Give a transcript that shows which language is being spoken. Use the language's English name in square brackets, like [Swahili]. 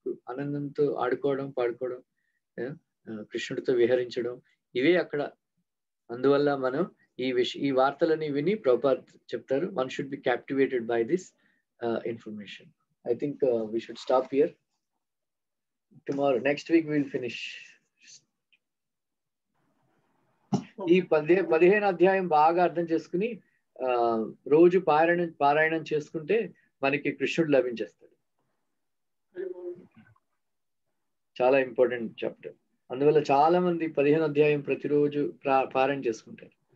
[Telugu] ఆనందంతో ఆడుకోవడం, పాడుకోవడం, కృష్ణుడితో విహరించడం, ఇవే అక్కడ. అందువల్ల మనం ఈ వార్తలని విని ప్రభుపాద చెప్తారు, [English] One should be captivated by this information. I think we should stop here. Tomorrow, next week we'll finish. [Telugu] ఈ 15 అధ్యాయం బాగా అర్థం చేసుకుని రోజు పారాయణం చేసుకుంటే మనకి కృష్ణుడు లభించేస్తాడు. చాలా ఇంపార్టెంట్ చాప్టర్. అందువల్ల చాలా మంది 15 అధ్యాయం ప్రతిరోజు పారాయణ చేసుకుంటారు.